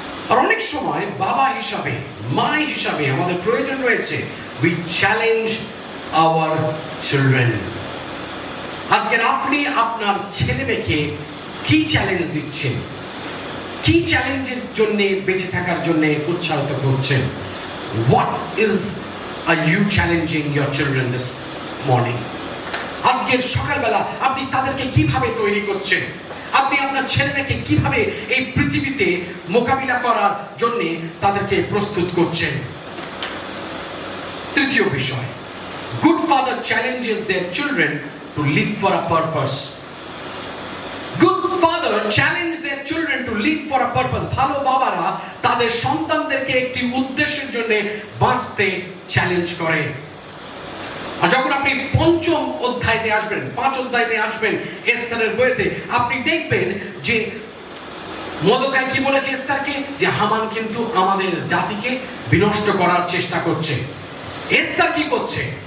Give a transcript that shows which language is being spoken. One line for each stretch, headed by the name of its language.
Bangla: আর অনেক সময় বাবা হিসাবে, মা হিসাবে আমাদের প্রয়োজন রয়েছে,
English: we challenge our children।
Bangla: আজকের আপনি আপনার ছেলে মেয়েকে কি চ্যালেঞ্জ দিচ্ছেন, কি চ্যালেঞ্জের জন্য বেঁচে থাকার জন্য উৎসাহিত করছেন?
English: What are you challenging your children this morning?
Bangla: আজকের সকালবেলা আপনি তাদেরকে কিভাবে তৈরি করছেন? আপনি আপনার ছেলে মেয়েকে কিভাবে এই পৃথিবীতে মোকাবিলা করার জন্য তাদেরকে প্রস্তুত করছেন? তৃতীয় বিষয়,
English: good father challenges their children to live for a purpose. Good father challenge their children to live for a purpose.
Bangla: ভালো বাবারা তাদের সন্তানদেরকে একটি উদ্দেশ্যের জন্য বাঁচতে চ্যালেঞ্জ করে। আর যখন আপনি পঞ্চম অধ্যায়তে আসবেন, 5 অধ্যায়তে আসবেন এস্থারের বইতে, আপনি দেখবেন যে মর্দেকাই কি বলেছে এস্থারকে, যে হামান কিন্তু আমাদের জাতিকে বিনষ্ট করার চেষ্টা করছে। এস্থার কি করছে?